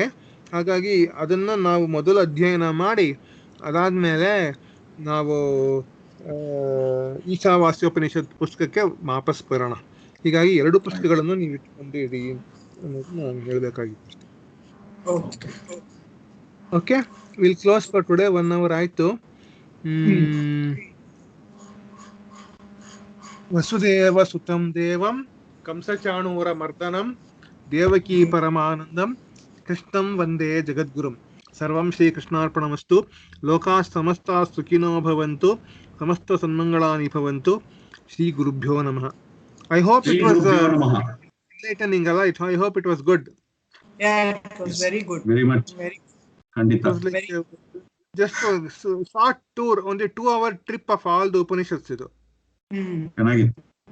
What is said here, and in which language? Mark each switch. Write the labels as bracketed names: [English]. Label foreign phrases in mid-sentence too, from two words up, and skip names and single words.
[Kannada] ಹಾಗಾಗಿ ಅದನ್ನ ನಾವು ಮೊದಲು ಅಧ್ಯಯನ ಮಾಡಿ ಅದಾದ್ಮೇಲೆ ನಾವು ಈಶಾವಾಸ್ಯೋಪನಿಷತ್ ಪುಸ್ತಕಕ್ಕೆ ವಾಪಸ್ ಬರೋಣ. ಹೀಗಾಗಿ ಎರಡು ಪುಸ್ತಕಗಳನ್ನು ನೀವು ಇಟ್ಕೊಂಡಿರಿ ಅನ್ನೋದು ನಾನು ಹೇಳಬೇಕಾಗಿತ್ತು. [English] Okay, will close for today. 1 hour ಆಯ್ತು. [Sanskrit] ವಸುದೇವ ಸುತಂ ದೇವಂ ಕಂಸಚಾಣೂರ ಮರ್ದನಂ ದೇವಕೀ ಪರಮಾನಂದಂ ಕೃಷ್ಣಂ ವಂದೇ ಜಗದ್ಗುರುಂ. ಸರ್ವಂ ಶ್ರೀಕೃಷ್ಣಾರ್ಪಣಮಸ್ತು. ಲೋಕಾಃ ಸಮಸ್ತಾಃ ಸುಖಿನೋ ಭವಂತು. ಸಮಸ್ತ ಸನ್ಮಂಗಳಾನಿ ಭವಂತು. ಶ್ರೀ ಗುರುಭ್ಯೋ ನಮಃ. [English] I hope it was enlightening, right? I hope it was good. Yeah, it was very good. Very much. Very. It was like just a short tour, only 2-hour trip of all the Upanishads. [Kannada] ಚೆನ್ನಾಗಿತ್ತು.